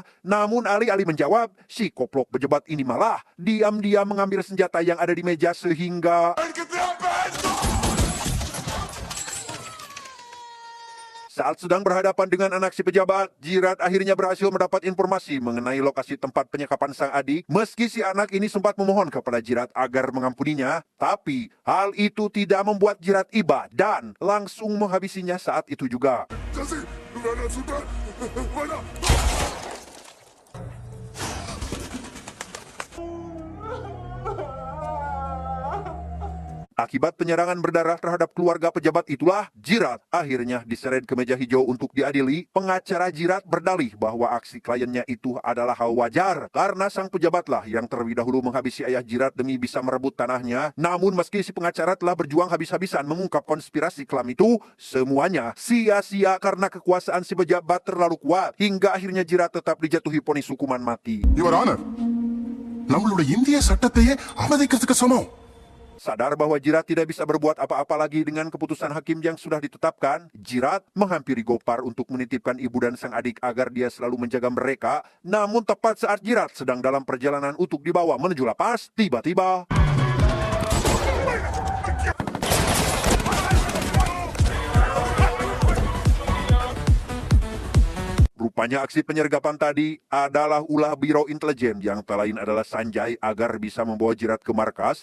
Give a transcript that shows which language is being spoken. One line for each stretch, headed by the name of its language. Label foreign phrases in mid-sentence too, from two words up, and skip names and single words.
Indonesian: Namun alih-alih menjawab, si koplok pejabat ini malah diam-diam mengambil senjata yang ada di meja sehingga saat sedang berhadapan dengan anak si pejabat, Jirat akhirnya berhasil mendapat informasi mengenai lokasi tempat penyekapan sang adik. Meski si anak ini sempat memohon kepada Jirat agar mengampuninya, tapi hal itu tidak membuat Jirat iba dan langsung menghabisinya saat itu juga.
Tamil: ஜாசி, வேணாம் சுல்தான், வேணாம்.
Indonesian: Akibat penyerangan berdarah terhadap keluarga pejabat itulah, Jirat akhirnya diseret ke meja hijau untuk diadili. Pengacara Jirat berdalih bahwa aksi kliennya itu adalah hal wajar karena sang pejabatlah yang terlebih dahulu menghabisi ayah Jirat demi bisa merebut tanahnya. Namun meski si pengacara telah berjuang habis-habisan mengungkap konspirasi kelam itu, semuanya sia-sia karena kekuasaan si pejabat terlalu kuat hingga akhirnya Jirat tetap dijatuhi vonis hukuman mati.
English: Your Honor,
Tamil: நம்மளுடைய இந்திய சட்டத்தையே அவமதிக்கிறதுக்கு சமம்.
Indonesian: Sadar bahwa Jirat tidak bisa berbuat apa-apa lagi dengan keputusan hakim yang sudah ditetapkan, Jirat menghampiri Gopar untuk menitipkan ibu dan sang adik agar dia selalu menjaga mereka. Namun tepat saat Jirat sedang dalam perjalanan untuk dibawa menuju lapas, tiba-tiba rupanya aksi penyergapan tadi adalah ulah Biro Intelijen yang tak lain adalah Sanjay agar bisa membawa Jirat ke markas.